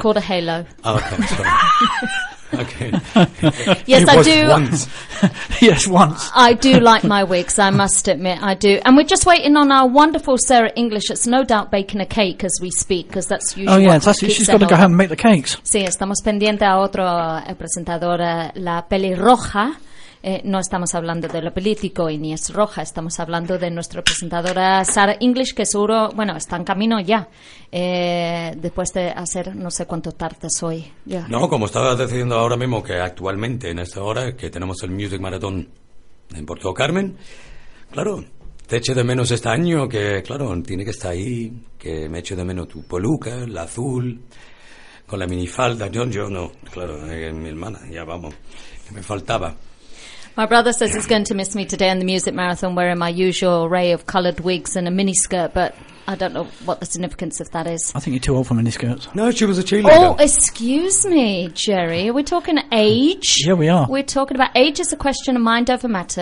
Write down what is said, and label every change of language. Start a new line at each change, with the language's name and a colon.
English: That's called a halo. Oh, okay, I'm sorry. Okay. Yes, it I do. Once. Yes, once. I do like my wigs, I must admit, I do. And we're just waiting on our wonderful Sarah English. It's no doubt baking a cake as we speak, because that's usually Oh, yeah, what she's got to go home and make the cakes.
Spanish: Sí, estamos pendiente a otro presentador, la pelirroja. No estamos hablando de lo político y ni es roja, estamos hablando de nuestra presentadora Sarah English, que seguro, bueno, está en camino ya, después de hacer no sé cuántas tardes hoy.
English: Yeah.
Spanish: No, como estaba decidiendo ahora mismo que actualmente, en esta hora, que tenemos el Music Marathon en Puerto Carmen, claro, te eche de menos este año, que claro, tiene que estar ahí, que me eche de menos tu peluca, el azul, con la minifalda, yo no, claro, mi hermana, ya vamos, que me faltaba.
English: My brother says he's going to miss me today in the music marathon wearing my usual array of coloured wigs and a miniskirt, but I don't know what the significance of that is. I think you're too old for miniskirts. No, she was a cheerleader. Oh, excuse me, Jerry. Are we talking age? Yeah, we are. We're talking about age is a question of mind over matter.